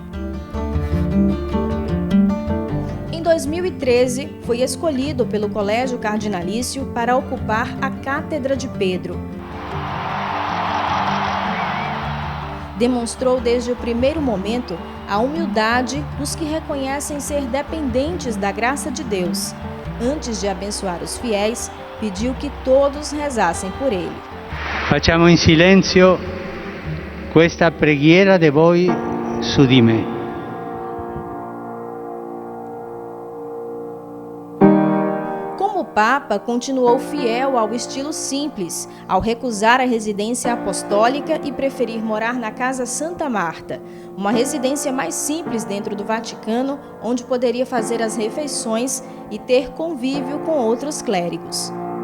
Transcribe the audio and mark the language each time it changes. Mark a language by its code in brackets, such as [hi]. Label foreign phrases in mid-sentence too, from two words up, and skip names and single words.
[pt] Em 2013, foi escolhido pelo Colégio Cardinalício para ocupar a Cátedra de Pedro. Demonstrou desde o primeiro momento a humildade dos que reconhecem ser dependentes da graça de Deus. Antes de abençoar os fiéis, pediu que todos rezassem por ele. [it] Facciamo in silenzio questa preghiera de voi su di me. [pt] Como Papa, continuou fiel ao estilo simples, ao recusar a residência apostólica e preferir morar na Casa Santa Marta, uma residência mais simples dentro do Vaticano, onde poderia fazer as refeições e ter convívio com outros clérigos.